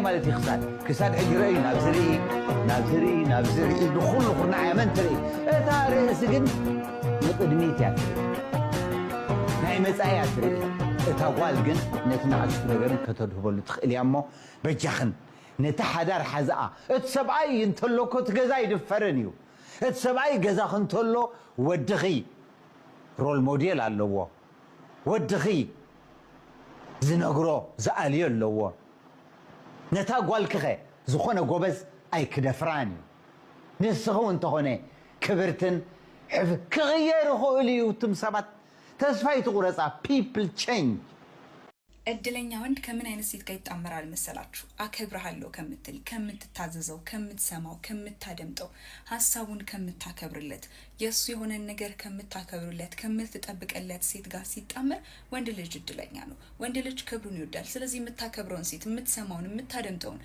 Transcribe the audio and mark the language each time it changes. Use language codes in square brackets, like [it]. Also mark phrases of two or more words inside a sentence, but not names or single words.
[ti] ማለት እዩ ክሳድ ሕጂ ረእዩ ናብ ዝርኢ ንኹሉ ኩርናዓያ መን ትርኢ እታ ርእሲ ግን ንቕድሚት እያ ትርኢ ናይ መጻኢ እያ ትርኢ እታ ጓል ግን ነቲ ንኣሽቱ ነገርን ከተድህበሉ ትኽእል እያ እሞ በጃኽን ነቲ ሓዳር ሓዝኣ እቲ ሰብኣይ እንተሎኮ እቲ ገዛ ይድፈርን እዩ እቲ ሰብኣይ ገዛ ክንተሎ ወድኺ [en] role model [ti] ኣለዎ ወድኺ ዝነግሮ ዝኣልዮ ኣለዎ ነታ ጓልክኸ ዝኾነ ጎበዝ ኣይክደፍራን እዩ ንስኹ እንተኾነ ክብርትን ክቕየር ይኽእል እዩ እቱም ሰባት ተስፋ ይትቑረፃ [en] people change [am] እድለኛ ወንድ ከምን አይነት ሴት ጋር ይጣመራል መሰላችሁ? አከብርሃለሁ ከምትል፣ ከምትታዘዘው፣ ከምትሰማው፣ ከምታደምጠው፣ ሐሳቡን ከምታከብርለት፣ የሱ የሆነ ነገር ከምታከብርለት፣ ከምትጠብቀለት ሴት ጋር ሲጣመር ወንድ ልጅ እድለኛ ነው። ወንድ ልጅ ክብሩን ይወዳል። ስለዚህ የምታከብረውን ሴት፣ የምትሰማውን፣ የምታደምጠውን፣